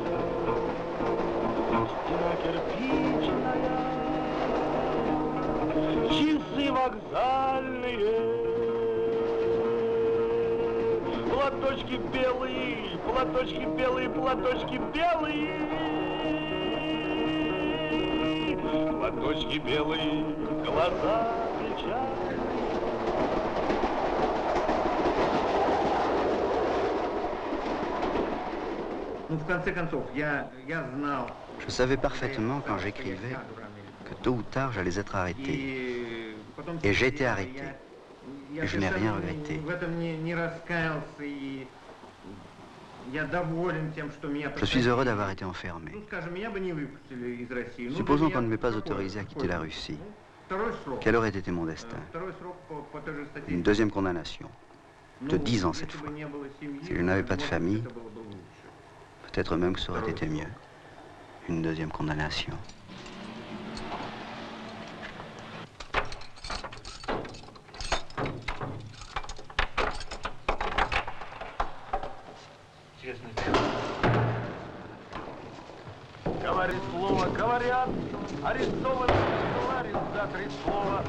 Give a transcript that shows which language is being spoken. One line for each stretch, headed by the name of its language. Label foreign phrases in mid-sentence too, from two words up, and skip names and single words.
Russian: стена кирпичная, часы вокзальные, платочки белые, платочки белые, платочки белые, платочки белые, глаза печальные. Ну, в конце концов, я знал.
French: Je savais parfaitement quand j'écrivais que tôt ou tard j'allais être arrêté.
Russian: И потом
French: Et j'ai été arrêté.
Russian: Я
French: Et je n'ai rien
Russian: совершенно
French: regretté.
Russian: в этом не раскаялся, и я доволен тем, что меня
French: Je suis heureux d'avoir été enfermé.
Russian: Ну, скажем, меня бы не выпустили из России. Ну,
French: Supposons
Russian: для
French: qu'on ne
Russian: меня
French: m'ait pas
Russian: какой-
French: autorisé à quitter la Russie.
Russian: Ну, второй срок.
French: Quel aurait été mon destin?
Russian: Второй срок по той же статье.
French: Une deuxième condamnation. De 10 ans cette fois. Si je n'avais pas de famille, peut-être même que ça aurait été mieux. Une deuxième condamnation.
Russian: Говорит слово, говорят, арестованный Школарин за 3 слова.